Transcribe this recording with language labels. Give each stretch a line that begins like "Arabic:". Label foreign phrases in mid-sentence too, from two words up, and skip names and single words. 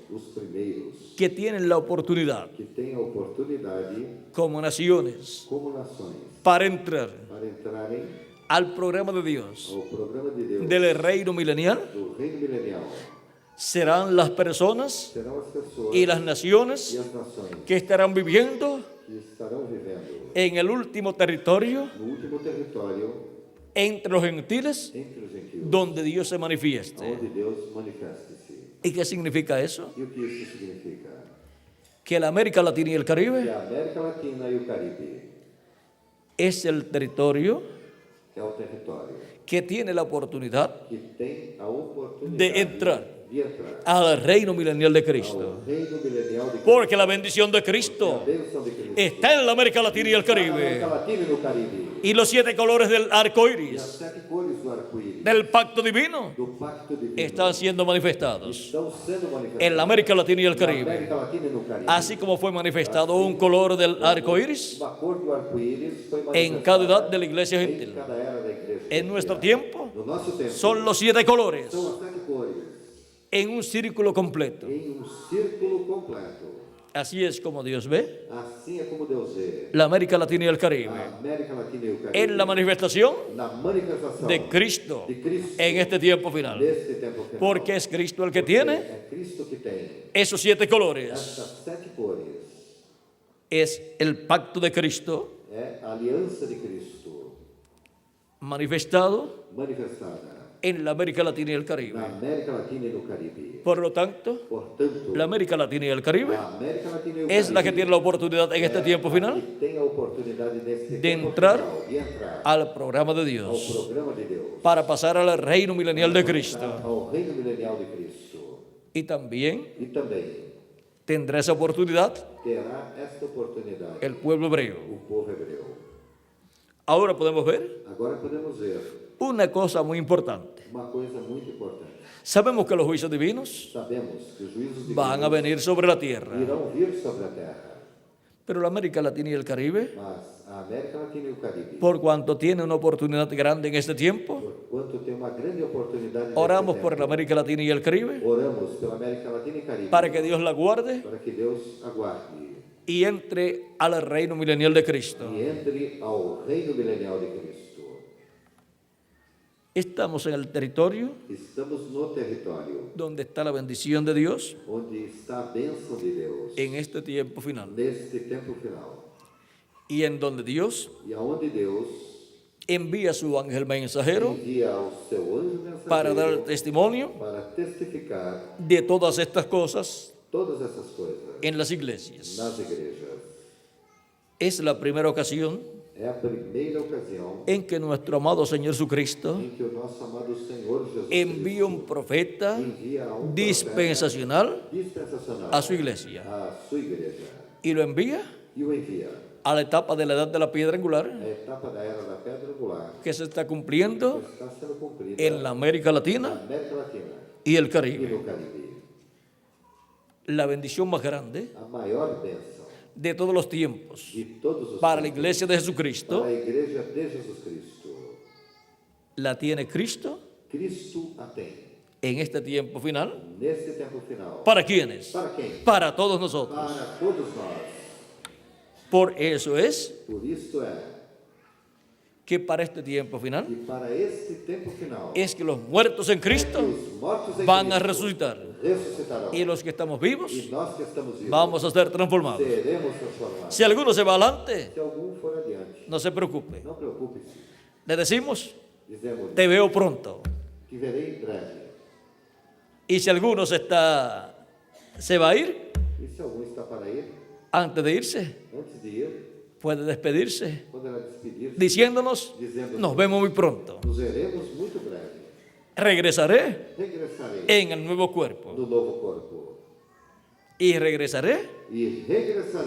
Portuguese: Os primeiros
Spanish: que tienen la oportunidad
Portuguese: que têm a oportunidade,
Spanish: como naciones
Portuguese: como nações,
Spanish: para entrar
Portuguese: para entrarem
Spanish: al programa de Dios
Portuguese: ao programa de Deus
Spanish: del reino milenial
Portuguese: do reino milenial,
Spanish: serán las personas
Portuguese: serão as pessoas
Spanish: y las
Portuguese: e
Spanish: naciones
Portuguese: as nações
Spanish: que estarán viviendo
Portuguese: que estarão vivendo
Spanish: en el último territorio
Portuguese: no último território
Spanish: entre los gentiles
Portuguese: entre os gentios,
Spanish: donde Dios se manifieste.
Portuguese: onde Deus manifeste-se.
Spanish: ¿Y qué significa eso?
Portuguese: E o que isso significa?
Spanish: Que la América Latina y el
Portuguese: Que Caribe a América Latina e o Caribe
Spanish: es el territorio
Portuguese: é o território
Spanish: que tiene la oportunidad
Portuguese: que tem a oportunidade
Spanish: de entrar
Portuguese: de entrar
Spanish: al reino milenial de Cristo.
Portuguese: ao reino milenial de Cristo.
Spanish: Porque la bendición de
Portuguese: A Cristo bênção de Cristo
Spanish: está en la América Latina y el
Portuguese: está na América Caribe. Latina e no Caribe.
Spanish: Y los 7 colores del arco
Portuguese: E as
Spanish: iris
Portuguese: 7 cores do arco-íris
Spanish: del pacto divino
Portuguese: do pacto divino
Spanish: están siendo manifestados
Portuguese: estão sendo manifestados
Spanish: en la América Latina y el
Portuguese: na Caribe. América Latina e no Caribe.
Spanish: Así como fue manifestado un color del arco iris
Portuguese: Uma cor do arco-íris foi
Spanish: en cada edad
Portuguese: manifestada
Spanish: de la iglesia
Portuguese: em
Spanish: gentil.
Portuguese: cada era da igreja.
Spanish: En nuestro cristiana. tiempo
Portuguese: No nosso tempo
Spanish: son los 7 colores
Portuguese: são as 7 cores
Spanish: en un círculo completo.
Portuguese: em um círculo completo.
Spanish: Así es como Dios ve
Portuguese: Assim é como Deus vê
Spanish: la América Latina y el Caribe
Portuguese: a América Latina e o Caribe.
Spanish: en la manifestación
Portuguese: Na manifestação
Spanish: de Cristo
Portuguese: de Cristo
Spanish: en este tiempo final.
Portuguese: neste tempo final.
Spanish: Porque es Cristo el que tiene
Portuguese: É Cristo que tem
Spanish: esos 7 colores.
Portuguese: estas 7 cores.
Spanish: Es el pacto de Cristo
Portuguese: É a aliança de Cristo
Spanish: manifestado
Portuguese: manifestada
Spanish: en la América Latina y el
Portuguese: na Caribe. América Latina e no Caribe.
Spanish: Por lo tanto,
Portuguese: Portanto,
Spanish: la América Latina y el Caribe
Portuguese: a América Latina e o
Spanish: es la que
Portuguese: Caribe
Spanish: tiene la oportunidad en este tiempo
Portuguese: que
Spanish: final
Portuguese: tem a oportunidade neste
Spanish: de
Portuguese: tempo
Spanish: entrar
Portuguese: final de entrar
Spanish: al programa de
Portuguese: ao
Spanish: Dios
Portuguese: programa de Deus,
Spanish: para pasar al reino milenial de Cristo.
Portuguese: ao reino milenial de Cristo.
Spanish: Y también
Portuguese: E também
Spanish: tendrá esa oportunidad
Portuguese: terá esta oportunidade
Spanish: el pueblo hebreo.
Portuguese: o povo hebreu.
Spanish: Ahora podemos ver
Portuguese: Agora podemos ver
Spanish: una cosa muy importante.
Portuguese: uma coisa muito importante.
Spanish: Sabemos que los juicios divinos
Portuguese: Sabemos que os juízos
Spanish: van a
Portuguese: divinos
Spanish: venir sobre la tierra,
Portuguese: irão vir sobre a terra,
Spanish: pero la América Latina y el Caribe,
Portuguese: mas a América Latina e o Caribe,
Spanish: por cuanto tiene una oportunidad grande en este tiempo,
Portuguese: por quanto tem uma grande oportunidade neste
Spanish: oramos
Portuguese: tempo,
Spanish: por la América Latina y el Caribe
Portuguese: oramos pela América Latina e Caribe
Spanish: para que Dios la guarde
Portuguese: para que Deus aguarde
Spanish: y entre al reino milenial de Cristo.
Portuguese: e entre ao reino milenial de Cristo.
Spanish: Estamos en el territorio
Portuguese: Estamos no território
Spanish: donde está la bendición de Dios
Portuguese: onde está a bênção de Deus
Spanish: en este tiempo final
Portuguese: neste tempo final
Spanish: y en donde Dios
Portuguese: e aonde Deus
Spanish: envía su ángel mensajero
Portuguese: envia ao seu anjo
Spanish: para dar
Portuguese: mensageiro
Spanish: testimonio
Portuguese: para testificar
Spanish: de todas estas cosas
Portuguese: todas essas coisas
Spanish: en las iglesias.
Portuguese: nas igrejas.
Spanish: Es la primera ocasión
Portuguese: É a primeira ocasião
Spanish: en que nuestro amado Señor Jesucristo
Portuguese: em que o nosso amado Senhor Jesus
Spanish: envía un profeta
Portuguese: envia um
Spanish: dispensacional
Portuguese: profeta dispensacional
Spanish: a su iglesia
Portuguese: à sua igreja
Spanish: y lo envía
Portuguese: e o envia
Spanish: a la etapa de la edad de la piedra angular
Portuguese: a etapa da era da pedra angular
Spanish: que se está cumpliendo
Portuguese: que está sendo cumprida
Spanish: en la América
Portuguese: na Latina América Latina
Spanish: y el
Portuguese: e Caribe. no Caribe.
Spanish: La bendición más grande
Portuguese: A maior bênção
Spanish: de todos los tiempos
Portuguese: de todos os
Spanish: para la
Portuguese: tempos,
Spanish: iglesia de Jesucristo
Portuguese: para a igreja de Jesus Cristo.
Spanish: la tiene Cristo
Portuguese: Cristo a tem
Spanish: en este tiempo final.
Portuguese: neste tempo final.
Spanish: ¿Para quiénes?
Portuguese: Para quem?
Spanish: Para todos nosotros.
Portuguese: Para todos nós.
Spanish: Por eso es
Portuguese: Por isto é
Spanish: que para este tiempo final
Portuguese: que para este tempo final
Spanish: es que los muertos en Cristo
Portuguese: os mortos em
Spanish: van a
Portuguese: Cristo
Spanish: resucitar
Portuguese: ressuscitarão.
Spanish: y los que estamos vivos
Portuguese: E nós que estamos vivos
Spanish: vamos a ser transformados.
Portuguese: seremos transformados.
Spanish: Si alguno se va adelante,
Portuguese: Se algum for adiante,
Spanish: no se preocupe.
Portuguese: não preocupe-se.
Spanish: Le decimos,
Portuguese: Dizemos
Spanish: te veo pronto.
Portuguese: que verei em breve.
Spanish: Y si alguno se va a ir,
Portuguese: E se algum está para ir,
Spanish: antes de irse,
Portuguese: antes de ir,
Spanish: puede despedirse
Portuguese: poderá despedir-se,
Spanish: diciéndonos,
Portuguese: dizendo:
Spanish: nos vemos muy pronto.
Portuguese: nos veremos muito breve.
Spanish: Regresaré
Portuguese: Regressarei
Spanish: en el nuevo cuerpo.
Portuguese: no novo corpo.
Spanish: Y regresaré
Portuguese: E regressarei